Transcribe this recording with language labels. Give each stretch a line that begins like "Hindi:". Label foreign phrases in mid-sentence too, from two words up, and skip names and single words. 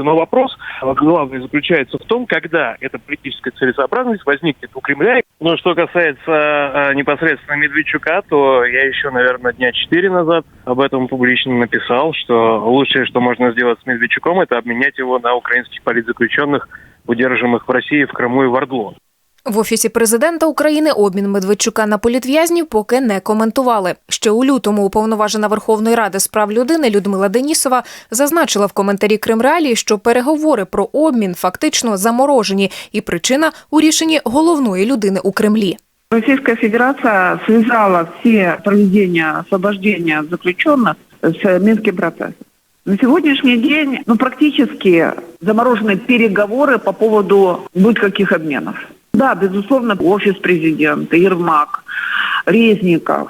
Russian: Но вопрос главный заключается в том, когда эта политическая целесообразность возникнет у Кремля. Но что касается непосредственно Медведчука, то я еще, наверное, дня 4 назад об этом публично написал, что лучшее, что можно сделать с Медведчуком, это обменять его на украинских политзаключенных, удерживаемых в России, в Крыму и в ОРДЛО.
Ukrainian: В Офісі президента України обмін Медведчука на політв'язнів поки не коментували. Ще у лютому уповноважена Верховної Ради з прав людини Людмила Денісова зазначила в коментарі Крим Реалії, що переговори про обмін фактично заморожені і причина у рішенні головної людини у Кремлі.
Russian: Российская Федерация связала все проведения освобождения заключенных с Минским процессом. На сегодняшний день практически заморожены переговоры по поводу будь-каких обменов. Да, безусловно, офис президента, Ермак, Резников.